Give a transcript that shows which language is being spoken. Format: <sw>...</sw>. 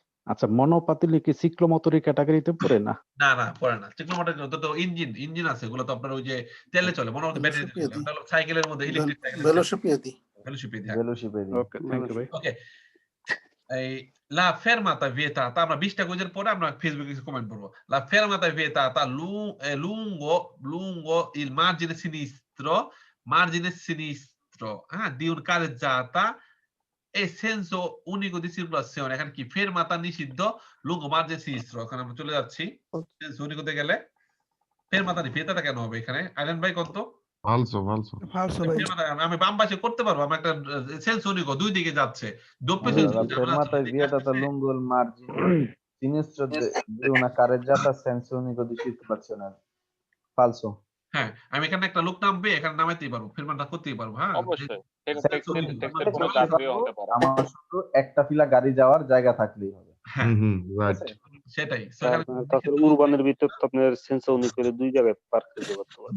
<bn>আচ্ছা, মনোপাতিল কি সিক্লোমোটরের ক্যাটাগরিতে পড়ে না? না না, পড়ে না। সিক্লোমোটর তো ইঞ্জিন আছে, এগুলো তো আপনার ওই যে তেলে চলে, মনোপাতিল ব্যাটারিতে চলে। এটা হলো সাইকেলের মধ্যে ইলেকট্রিক সাইকেল, ভেলোসিপেদি। ভেলোসিপেদি। ওকে, এই</bn> <it>la fermata vietata,</it> <bn>আমরা 20টা কুইজের পরে আমরা ফেসবুকে কিছু কমেন্ট করব।</bn> <it>La fermata vietata lungo il margine sinistro, di un carreggiata e senso unico di circolazione।</it> <bn>এখানে কি ফেরমাতা নিষিদ্ধ,</bn> <it>lungo margine sinistro,</it> <bn>এখানে আমরা চলে যাচ্ছি senso unico তে গেলে ফেরমাতা নি, ফেরমাতা কেন হবে এখানে? আইলেন ভাই কত? ফালসো আমি বাম পাশে করতে পারবো, আমি একটা সেন্স উনিকো দুই দিকে যাচ্ছে, doppio senso</bn> <it>fermata è vietata lungo il margine sinistro di una carreggiata senza unico di circolazione, falso।</it> <bn>হ্যাঁ, আমি এখানে একটা লোক নামবে, এখানে নামাইতেই পারবো, ফেরমাতা করতেই পারবো। হ্যাঁ, অবশ্যই আমার শুধু একটা ফিলা গাড়ি যাওয়ার জায়গা থাকলেই হবে। রাইট, সেটাই। তারপরে উরবানের ভিতর তো আপনার সেন্সর উনি করে দুই জায়গায় পার্ক করতে পারবেন।</bn>